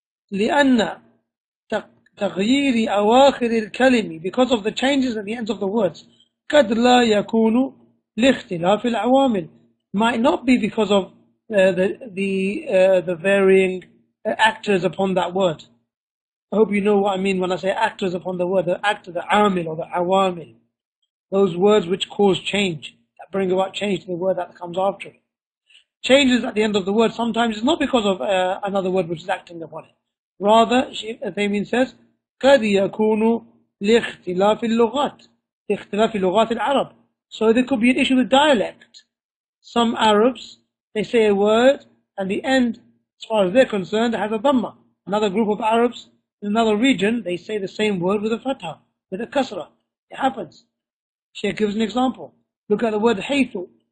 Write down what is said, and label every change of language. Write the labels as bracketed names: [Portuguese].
[Arabic] لأن تغيير أواخر الكلم, [English] because of the changes at the ends of the words, [Arabic] قد لا يكون لاختلاف العوامل, [English] might not be because of the varying actors upon that word. I hope you know what I mean when I say actors upon the word, the actor, the amil or the awamil. Those words which cause change, that bring about change to the word that comes after it. Changes at the end of the word sometimes is not because of another word which is acting upon it. Rather, Shaykh Uthaimeen says, [Arabic] قد يكون لاختلاف اللغات, لاختلاف لغات العرب. [English] So there could be an issue with dialect. Some Arabs, they say a word and the end, as far as they're concerned, has a dhamma. Another group of Arabs in another region, they say the same word with a fatha, with a kasrah. It happens. Shaykh gives an example. Look at the word haythu.